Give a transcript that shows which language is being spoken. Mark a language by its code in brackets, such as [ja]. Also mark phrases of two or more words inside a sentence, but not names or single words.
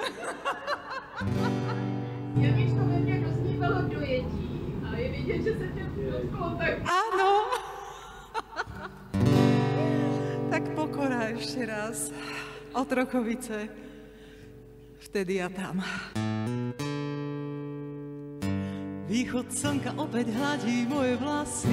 [cs] Já víš, to ve mně doznívalo dojetí a je vidět, že se tě dotklo tak. [sk] Áno. Tak pokora ešte raz. Otrokovice. Vtedy a tam. Východ slnka opäť hladí moje vlasy.